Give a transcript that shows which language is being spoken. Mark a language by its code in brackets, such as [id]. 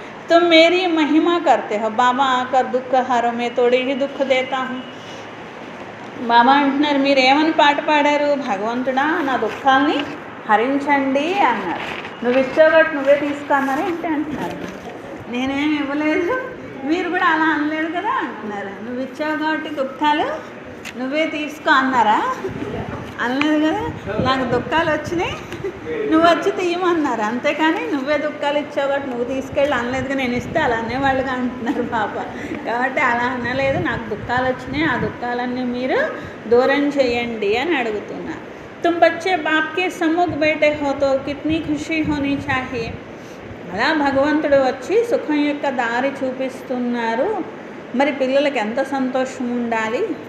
[hi] तुम मेरी महिमा करते हो, बाबा आकर दुख हरो, मैं थोड़ी ही दुख देता हूँ. [te] బాబా అంటున్నారు మీరు ఏమని పాట పాడారు, భగవంతుడా నా దుఃఖాల్ని హరించండి అన్నారు. నువ్వు ఇచ్చావు నువ్వే తీసుకో అన్నారు ఏంటి అంటున్నారు. నేనేమి ఇవ్వలేదు, మీరు కూడా అలా అనలేదు కదా అంటున్నారు. నువ్వు ఇచ్చావు కాబట్టి దుఃఖాలు నువ్వే తీసుకో అన్నారా, అనలేదు కదా. నాకు దుఃఖాలు వచ్చినాయి, నువ్వు వచ్చి తీయమన్నారు. అంతేకాని నువ్వే దుఃఖాలు ఇచ్చావు కాబట్టి నువ్వు తీసుకెళ్ళి అనలేదుగా, నేను ఇస్తే అలా అనేవాళ్ళుగా అంటున్నారు పాప. కాబట్టి అలా అనలేదు, నాకు దుఃఖాలు వచ్చినాయి, ఆ దుఃఖాలన్నీ మీరు దూరం చేయండి అని అడుగుతున్నారు. [hi] तुम बच्चे बाप के सम्मुख बैठे हो तो कितनी खुशी होनी चाहिए. [te] అలా భగవంతుడు వచ్చి సుఖం యొక్క దారి చూపిస్తున్నారు, మరి పిల్లలకి ఎంత సంతోషం ఉండాలి.